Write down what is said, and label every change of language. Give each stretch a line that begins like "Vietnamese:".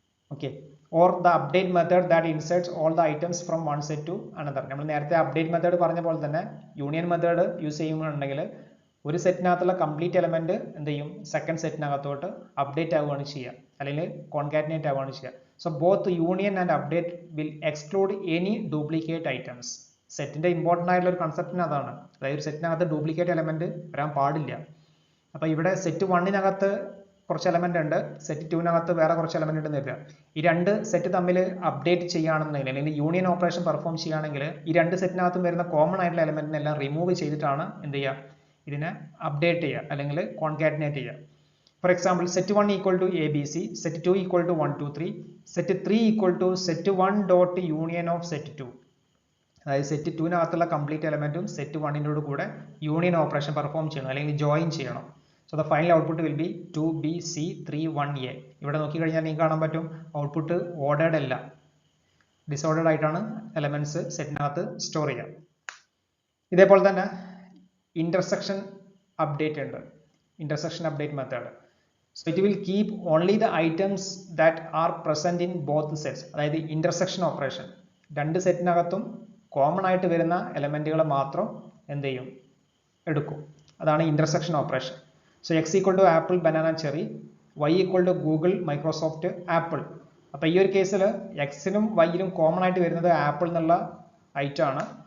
English: Okay, or the update method that inserts all the items from one set to another.
Malayalam: നമ്മൾ നേരത്തെ update method പറഞ്ഞ പോലെ തന്നെ union method use ചെയ്യുകയാണെങ്കിൽ ഒരു സെറ്റിനകത്തുള്ള കംപ്ലീറ്റ് എലമെന്റ് എന്ത് ചെയ്യും, സെക്കൻഡ് സെറ്റിനകത്തോട്ട് അപ്ഡേറ്റ് ആവുകയാണ് ചെയ്യുക, അല്ലെങ്കിൽ കോൺകാറ്റിനേറ്റ് ആവുകയാണ് ചെയ്യുക.
English: So both union and update will exclude any duplicate items.
Malayalam: സെറ്റിന്റെ ഇമ്പോർട്ടൻ്റ് ആയിട്ടുള്ള ഒരു കൺസെപ്റ്റിന് അതാണ്, അതായത് ഒരു സെറ്റിനകത്ത് ഡ്യൂപ്ലിക്കേറ്റ് എലമെന്റ് വരാൻ പാടില്ല. അപ്പോൾ ഇവിടെ സെറ്റ് 1നകത്ത് കുറച്ച് എലമെന്റ് ഉണ്ട്, സെറ്റ് 2നകത്ത് വേറെ കുറച്ച് എലമെന്റ് ഉണ്ടെന്ന് വരിക. ഈ രണ്ട് സെറ്റ് തമ്മിൽ അപ്ഡേറ്റ് ചെയ്യുകയാണെന്നുണ്ടെങ്കിൽ അല്ലെങ്കിൽ യൂണിയൻ ഓപ്പറേഷൻ പെർഫോം ചെയ്യുകയാണെങ്കിൽ ഈ രണ്ട് സെറ്റിനകത്തും വരുന്ന കോമൺ ആയിട്ടുള്ള എലമെന്റിനെല്ലാം റിമൂവ് ചെയ്തിട്ടാണ് എന്ത് ചെയ്യുക, ഇതിനെ അപ്ഡേറ്റ് ചെയ്യുക അല്ലെങ്കിൽ കോൺകാറ്റിനേറ്റ് ചെയ്യുക.
English: For example, set1 equal to ABC, set2 equal to 1, 2, 3, set3 equal to set1 dot union of set2.
Malayalam: അതായത് സെറ്റ് 2നകത്തുള്ള കംപ്ലീറ്റ് എലമെന്റും സെറ്റ് 1നോട് കൂടെ യൂണിയൻ ഓപ്പറേഷൻ പെർഫോം ചെയ്യണം അല്ലെങ്കിൽ ജോയിൻ ചെയ്യണം.
English: so the final output will be
Malayalam: 2BC31A. ഇവിടെ നോക്കിക്കഴിഞ്ഞാൽ നിങ്ങൾക്ക് കാണാൻ പറ്റും ഔട്ട്പുട്ട് ഓർഡേർഡ് അല്ല, ഡിസോർഡേർഡ് ആയിട്ടാണ് എലമെന്റ്സ് സെറ്റിനകത്ത് സ്റ്റോർ ചെയ്യുക. ഇതേപോലെ തന്നെ ഇന്റർസെക്ഷൻ അപ്ഡേറ്റ് ഉണ്ട്, intersection update method.
English: So it will keep only the items that are present in both sets.
Malayalam: അതായത് ഇന്റർസെക്ഷൻ ഓപ്പറേഷൻ രണ്ട് സെറ്റിനകത്തും കോമൺ ആയിട്ട് വരുന്ന എലമെന്റുകളെ മാത്രം എന്ത് ചെയ്യും, എടുക്കും. അതാണ് intersection operation.
English: So X equal to apple banana cherry, Y equal to Google Microsoft apple.
Malayalam: അപ്പോൾ ഈ ഒരു കേസിൽ എക്സിനും വൈയിലും കോമൺ ആയിട്ട് വരുന്നത് ആപ്പിൾ എന്നുള്ള ഐറ്റം ആണ്.